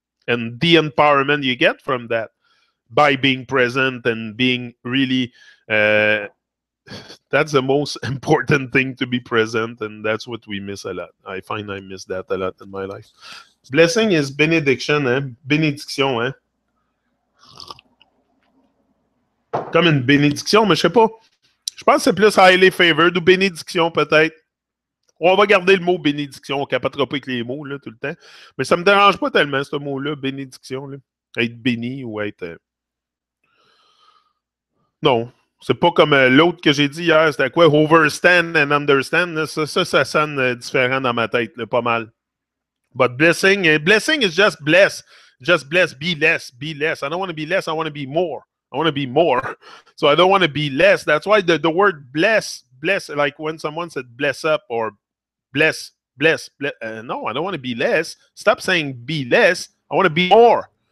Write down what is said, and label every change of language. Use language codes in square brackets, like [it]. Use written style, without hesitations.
[en] and the empowerment you get from that by being present and being really that's the most important thing, to be present, and that's what we miss a lot. I find I miss that a lot in my life. [fr] Blessing is benediction, hein? Bénédiction, hein? Comme une bénédiction, mais je sais pas. Je pense que c'est plus [en] highly favored [fr] ou bénédiction peut-être. On va garder le mot bénédiction, on capotera pas avec les mots là, tout le temps. Mais ça me dérange pas tellement, ce mot-là, bénédiction. Là. Être béni ou être... Non, c'est pas comme l'autre que j'ai dit hier, c'était quoi? [en] Overstand and understand. [fr] Là. Ça sonne différent dans ma tête, là, pas mal. [en] But blessing is just bless. Just bless, be less, be less. I don't want to be less, I want to be more. I want to be more. So I don't want to be less. That's why the word bless, like when someone said bless up or bless. No, I don't want to be less. Stop saying be less. I want to be more.